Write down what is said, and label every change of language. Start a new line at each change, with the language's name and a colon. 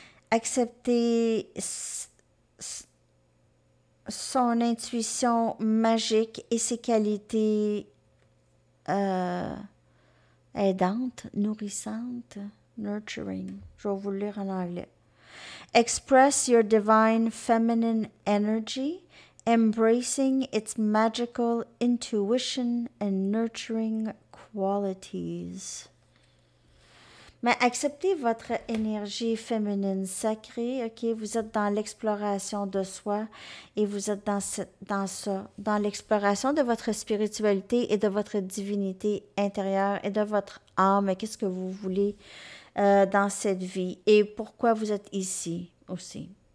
French: Acceptez son intuition magique et ses qualités aidante, nourrissante, nurturing. Je vais vous le lire en anglais.
English: Express your divine feminine energy, embracing its magical intuition and nurturing qualities.
French: Mais acceptez votre énergie féminine sacrée, OK? Vous êtes dans l'exploration de soi et vous êtes dans l'exploration de votre spiritualité et de votre divinité intérieure et de votre âme. Qu'est-ce que vous voulez dans cette vie et pourquoi vous êtes ici aussi.